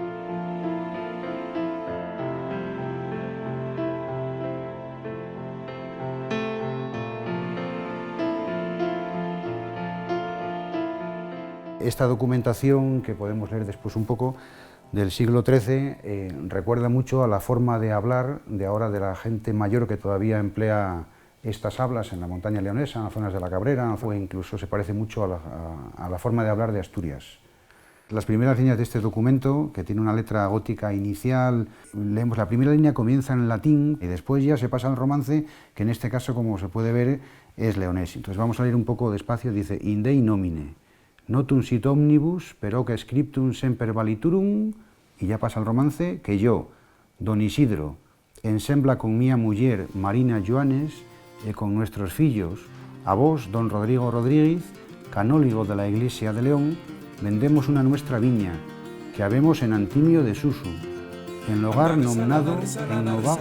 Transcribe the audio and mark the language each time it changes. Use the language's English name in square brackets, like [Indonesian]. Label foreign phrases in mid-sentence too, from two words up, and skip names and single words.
[Spanish] Esta documentación, que podemos leer después un poco, del siglo XIII, recuerda mucho a la forma de hablar de ahora de la gente mayor que todavía emplea estas hablas en la montaña leonesa, en las zonas de la Cabrera, o incluso se parece mucho a la forma de hablar de Asturias. Las primeras líneas de este documento, que tiene una letra gótica inicial, leemos la primera línea, comienza en latín y después ya se pasa al romance, que en este caso, como se puede ver, es leonés. Entonces vamos a leer un poco despacio, dice: [Latin] In Dei nomine, notum sit omnibus, peroque scriptum semper valiturum, [Spanish] y ya pasa el romance, [Asturian] que yo, don Isidro, ensembla con mía muller Marina Joanes, y con nuestros fillos, a vos, don Rodrigo Rodríguez, canónigo de la Iglesia de León, vendemos una nuestra viña, que habemos en Antimio de Susu, en lugar nominado en Novago.